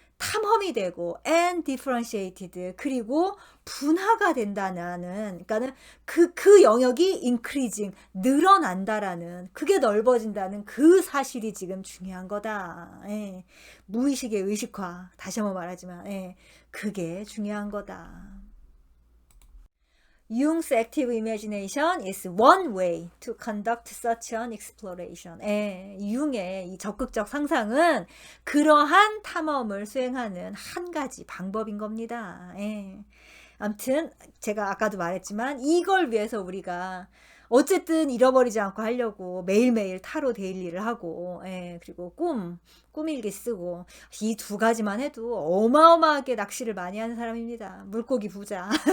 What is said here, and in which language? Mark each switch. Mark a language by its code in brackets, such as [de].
[ko] 탐험이 되고 [en] and differentiated, [ko] 그리고 분화가 된다는, 그러니까는 그 영역이 increasing, 늘어난다라는, 그게 넓어진다는 그 사실이 지금 중요한 거다. 예. 무의식의 의식화, 다시 한번 말하지만, 예. 그게 중요한 거다. [en] Jung's active imagination is one way to conduct such an exploration. [ko] 예, 융의 이 적극적 상상은 그러한 탐험을 수행하는 한 가지 방법인 겁니다. 예. 아무튼 제가 아까도 말했지만 이걸 위해서 우리가 어쨌든 잃어버리지 않고 하려고 매일매일 타로 데일리를 하고, 예, 그리고 꿈일기 쓰고, 이 두 가지만 해도 어마어마하게 낚시를 많이 하는 사람입니다. 물고기 부자.